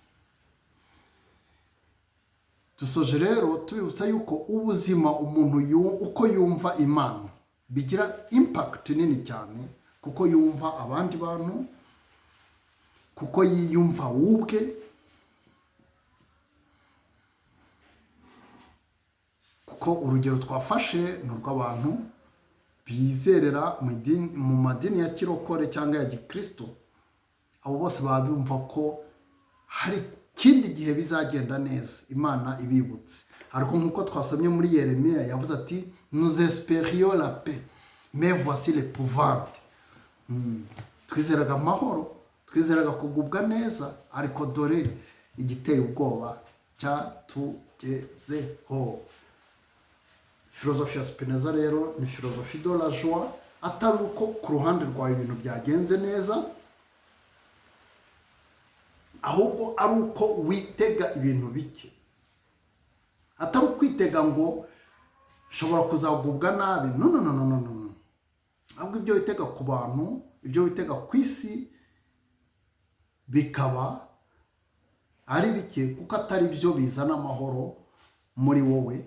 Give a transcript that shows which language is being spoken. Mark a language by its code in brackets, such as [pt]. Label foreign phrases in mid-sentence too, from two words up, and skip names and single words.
[rw] Dusoje rero tubibutsa yuko ubuzima umuntu uko yumva Imana bigira impact nini cyane, kuko yumva abandi bantu, kuko yiyumva ubwe, kuko urugero twafashe ni urw'abantu bizerera mu madini ya kirokore cyangwa ya gikristo. Abo bose baba bumva ko hari ikindi gihe bizagenda neza, Imana ibibutse. Ariko nk'uko twasomye muri Yeremiya yavuze ati [fr] nous espérions la paix mais voici l'épouvante. [rw] Twizeraga amahoro, twizeraga kugubwa neza, ariko dore igiteye ubwoba cyatugezeho. Filozofi ya Spinoza rero ni filozofi [fr] de la joie, [rw] atari uko ku ruhande rwawe ibintu byagenze neza, ahubwo ari uko witega ibintu bike. Atari ukwitega ngo ushobora kuzagubwa nabi. No. Ahubwo ibyo witega ku bantu, ibyo witega ku isi bikaba ari bike, kuko atari byo bizana amahoro muri wowe.